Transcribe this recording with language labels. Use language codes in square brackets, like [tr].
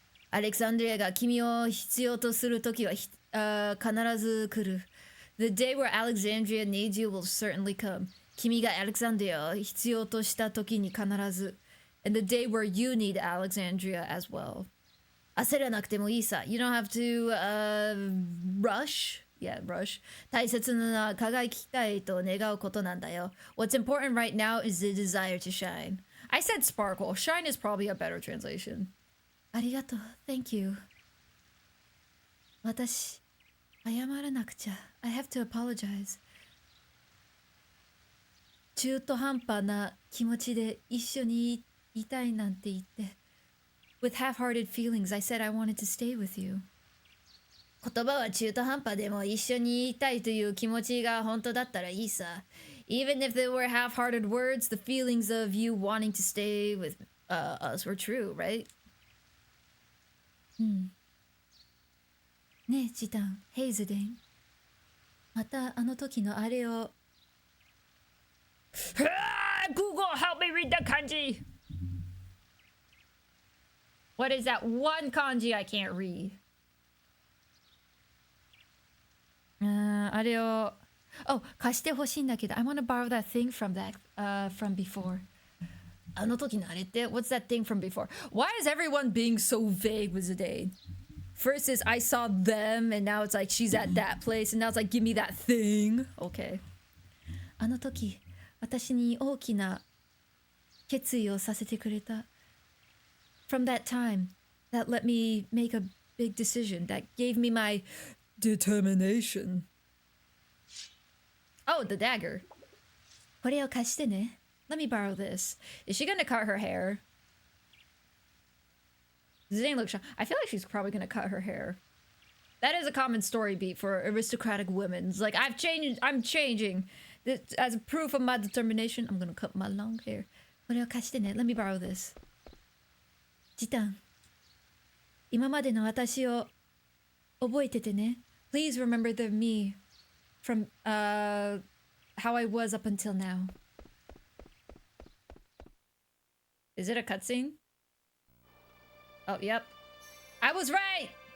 [ja] アレクサンドリアが君を必要とするときは必ず来る [en] The day where Alexandria needs you will certainly come [ja] 君がアレクサンドリアを必要としたときに必ず [en] And the day where you need Alexandria as well [ja] 焦らなくてもいいさ [en] You don't have to rush Yeah, rush. [ja] 大切なのは輝きたいと願うことなんだよ. [en] What's important right now is the desire to shine. I said sparkle. Shine is probably a better translation. [ja] ありがとう. [en] Thank you. [ja] 私、謝らなくちゃ. [en] I have to apologize. [ja] 中途半端な気持ちで一緒にいたいなんて言って. [en] With half-hearted feelings, I said I wanted to stay with you. [ja] 言葉は中途半端でも一緒にいたいという気持ちが本当だったらいいさ。 [en] Even if they were half-hearted words, the feelings of you wanting to stay with us were true, right? [ja] ねえジタン、ヘイズデン、またあの時のあれを。 [en] Google, help me read the kanji. What is that one kanji I can't read? [ja] あれを、 [en] oh [ja] 貸してほしいんだけど、 [en] I want to borrow that thing from from before. [ja] あの時のあれって [en] What's that thing from before? Why is everyone being so vague with Zidane? First is I saw them, and now it's like she's at that place, and now it's like give me that thing. Okay. [ja] あの時私に大きな決意をさせてくれた。 [en] From that time, that let me make a big decision, that gave me my determination. Oh, the dagger. [ja] これを貸してね。 [en] Let me borrow this. Is she gonna cut her hair? Zidane looks shocked. I feel like she's probably gonna cut her hair. That is a common story beat for aristocratic women. It's like, I'm changing. This, as a proof of my determination, I'm gonna cut my long hair. [ja] これを貸してね。 [en] Let me borrow this. [ja] ジタン、今までの私を覚えててね。 [en] Please remember the me from how I was up until now. Is it a cutscene? Oh, yep. I was right!